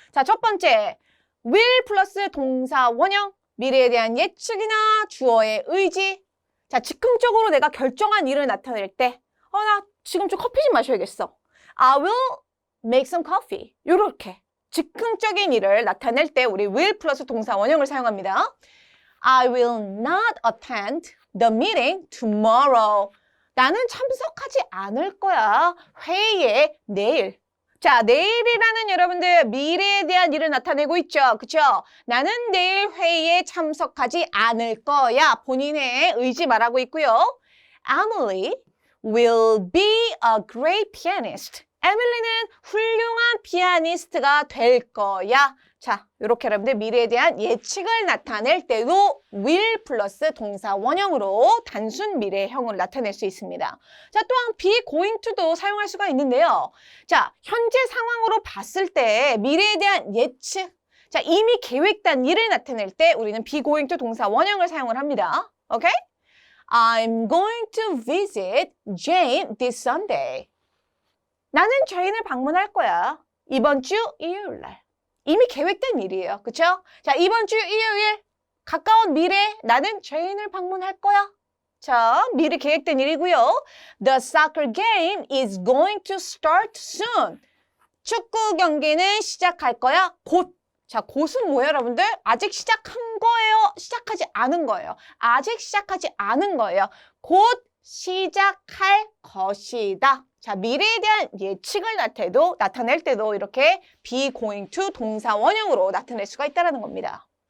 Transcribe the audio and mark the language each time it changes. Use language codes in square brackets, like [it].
[ko] 자, 첫 번째, will 플러스 동사 원형, 미래에 대한 예측이나 주어의 의지. 자, 즉흥적으로 내가 결정한 일을 나타낼 때, 나 지금 좀 커피 좀 마셔야겠어. [en] I will make some coffee. [ko] 요렇게 즉흥적인 일을 나타낼 때 우리 will 플러스 동사 원형을 사용합니다. [en] I will not attend the meeting tomorrow. [ko] 나는 참석하지 않을 거야. 회의에 내일. 자, 내일이라는 여러분들 미래에 대한 일을 나타내고 있죠. 그쵸? 나는 내일 회의에 참석하지 않을 거야. 본인의 의지 말하고 있고요. [en] Emily will be a great pianist. [ko] 에밀리는 훌륭한 피아니스트가 될 거야. 자, 이렇게 여러분들 미래에 대한 예측을 나타낼 때도 will 플러스 동사 원형으로 단순 미래형을 나타낼 수 있습니다. 자, 또한 be going to도 사용할 수가 있는데요. 자, 현재 상황으로 봤을 때 미래에 대한 예측. 자, 이미 계획된 일을 나타낼 때 우리는 be going to 동사 원형을 사용을 합니다. 오케이? [en] I'm going to visit Jane this Sunday. [ko] 나는 제인을 방문할 거야. 이번 주 일요일 날. 이미 계획된 일이에요. 그쵸? 자, 이번 주 일요일 가까운 미래에 나는 제인을 방문할 거야. 자, 미리 계획된 일이고요. [en] The soccer game is going to start soon. [ko] 축구 경기는 시작할 거야. 곧. 자, 곧은 뭐예요, 여러분들? 아직 시작한 거예요? 시작하지 않은 거예요? 아직 시작하지 않은 거예요. 곧 시작할 것이다. 자, 미래에 대한 예측을 나타낼 때도 이렇게 be going to 동사 원형으로 나타낼 수가 있다는 겁니다.